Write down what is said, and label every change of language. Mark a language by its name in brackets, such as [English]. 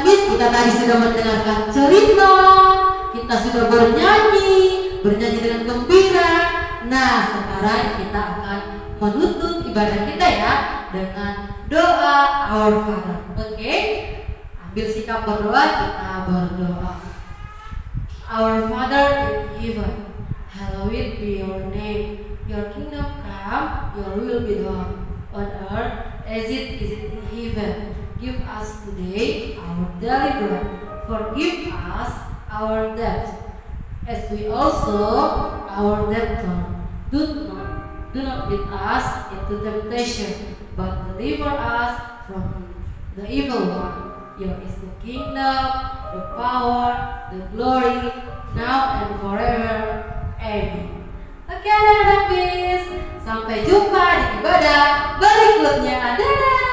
[Indonesian] Kita tadi sudah mendengarkan cerita, kita sudah bernyanyi dengan gembira. Nah, sekarang kita akan menutup ibadah kita ya dengan doa Our Father. Oke? Ambil sikap berdoa, kita berdoa. [English] Our Father in heaven, hallowed be your name. Your kingdom come, your will be done on earth as it is in heaven. Give us today our daily bread. Forgive us our debts, as we also our debtor. Do not lead us into temptation, but deliver us from the evil one. Yours is the kingdom, the power, the glory, now and forever. Amen. [Indonesian] Oke anak-anak Miss, sampai jumpa di ibadah berikutnya. Dadah.